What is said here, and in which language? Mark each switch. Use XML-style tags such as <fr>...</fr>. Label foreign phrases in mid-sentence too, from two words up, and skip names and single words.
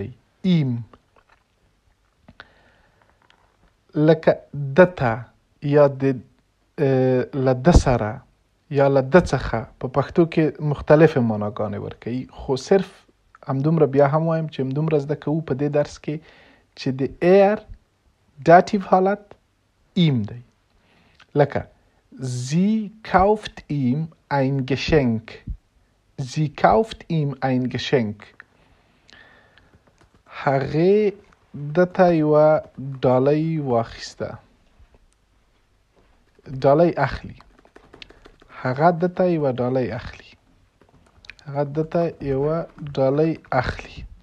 <ps>ایم لکه دته یا د لده سره یا لده څخه په پښتو کې مختلف معناګانې ورکوي، خو صرف همدومره بیا هم وایم چې همدومره زده کوو په دې درس کې چې د ایر داتیو حالت ایم دی.</ps> <de>لکه sie kauft ihm ein Geschenk. Sie kauft ihm ein Geschenk.</de> <ps>هغې دته یوه ډالۍ واخیسته. ډالۍ اخلي. هغه دته یوه ډالۍ اخلي. هغه دته یوه ډالۍ اخلي.</ps>